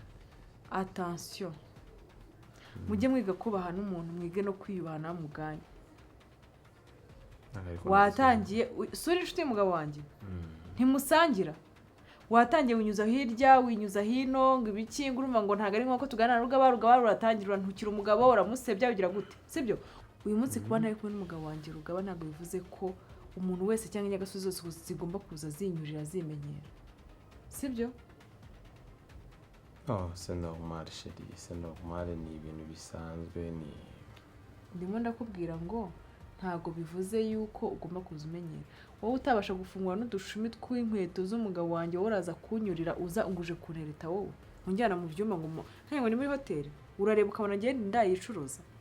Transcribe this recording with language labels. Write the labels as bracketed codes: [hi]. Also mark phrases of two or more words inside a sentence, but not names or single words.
[rw] attention mujye mwiga kubaha n'umuntu mwige no kwiyubahana muganye watangiye suri inshuti y'umugabo wanjye ntimusangira watangiye winyuza hirya winyuza hino ngo ibiki ngurumva ngo ntago ari nko tuganira rugaba ruratangira ntukira umugabo uramusebya bigira gute sibyo uyu munsi kuba ntari kumwe n'umugabo wanjye rugaba ntabwo bivuze ko umuntu wese cyangwa inyagasozi zose zigomba kuza zinyurira zimenyera sibyo [fr] c'est normal chérie c'est normal [rw] ni ibintu bisanzwe ni ndimo ndakubwira ngo ntago bivuze yuko ugomba kuza umenyera wowe utabasha gufungura n'udushumi tw'inkweto z'umugabo wanjye wowe uraza kunyurira uza nguje kuntereta wowe unjyana mu byumba ngo ntabwo ni muri hoteli urareba ukabona ngiye ndayicuruza